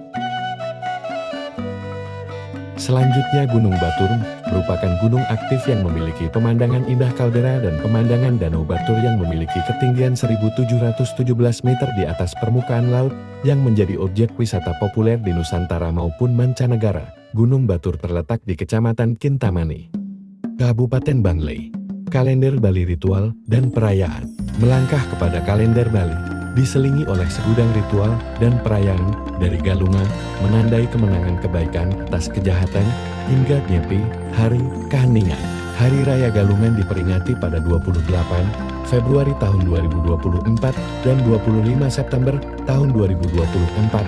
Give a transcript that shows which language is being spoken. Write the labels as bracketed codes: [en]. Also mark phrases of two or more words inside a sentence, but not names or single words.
[id] Selanjutnya Gunung Batur merupakan gunung aktif yang memiliki pemandangan indah kaldera dan pemandangan Danau Batur yang memiliki ketinggian 1717 meter di atas permukaan laut, yang menjadi objek wisata populer di Nusantara maupun mancanegara. Gunung Batur terletak di Kecamatan Kintamani, Kabupaten Bangle. Kalender Bali ritual dan perayaan. Melangkah kepada kalender Bali diselingi oleh segudang ritual dan perayaan, dari Galungan, menandai kemenangan kebaikan atas kejahatan, hingga Nyepi, Hari Keheningan. Hari Raya Galungan diperingati pada 28 Februari tahun 2024 dan 25 September tahun 2024.